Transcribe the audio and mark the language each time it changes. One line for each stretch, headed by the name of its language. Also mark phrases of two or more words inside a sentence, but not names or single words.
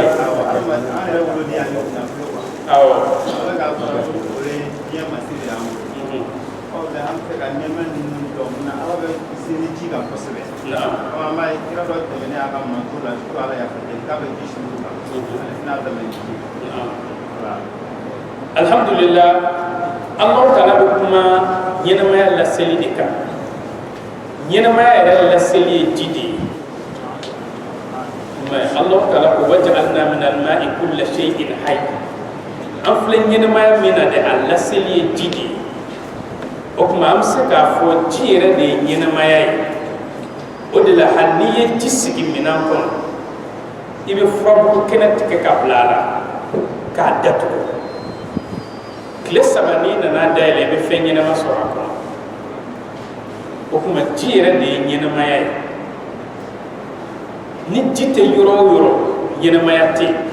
Bambara: an yɛrɛ wolo ni y'ale nafolo kuwa ala k'a fɔ o ye diɲɛ masiri de y'an bolo mɛ an bɛ fɛ ka nɛmɛ ninnu dɔn mun na ala bɛ seri ji kan kosɛbɛ an b'a ye kira dɔ tɛmɛnen a ka manto la ko ala y'a fɔ k'a bɛ ji suru kan ale tɛna tɛmɛ ji alhamdulillah Allah taala bɛ kuma ɲɛnamaya laseli de kan ɲɛnamaya yɛrɛ laseli ye ji de ye Allah taala ko
Arabic: وجعلنا من الماء كل شيء حي
Bambara: an filɛ ɲɛnamaya min na dɛ a laseli ye ji de ye o kuma an bɛ se k'a fɔ ji yɛrɛ de ye ɲɛnamaya ye o de la hali n'i ye ji sigi minɛn kɔnɔ i bɛ furabulu kɛnɛ tigɛ ka bila a la k'a datugu tile 3 n'i nana dayɛlɛ i bɛ fɛn ɲɛnama sɔrɔ a kɔnɔ o kuma ji yɛrɛ de ye ɲɛnamaya ye ni ji tɛ yɔrɔ o yɔrɔ ɲɛnamaya tɛ yen